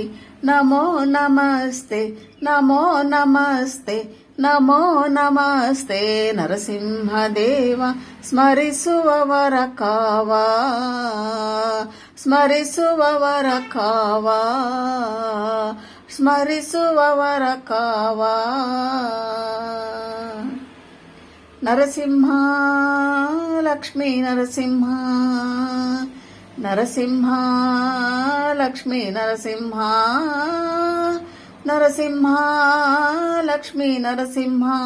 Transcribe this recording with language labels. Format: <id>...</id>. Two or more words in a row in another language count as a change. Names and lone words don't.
<sa>ನಮೋ ನಮಸ್ತೆ ನಮೋ ನಮಸ್ತೆ ನಮೋ ನಮಸ್ತೆ</sa> <kn>ನರಸಿಂಹದೇವ ಸ್ಮರಿಸುವವರ ಕಾವ. ಸ್ಮರಿಸುವವರ ಕಾವ ಸ್ಮರಿಸುವವರ ಕಾವ. ನರಸಿಂಹ ಲಕ್ಷ್ಮೀ ನರಸಿಂಹ ನರಸಿಂಹ ಲಕ್ಷ್ಮೀ ನರಸಿಂಹ ನರಸಿಂಹ ಲಕ್ಷ್ಮೀ ನರಸಿಂಹ</kn>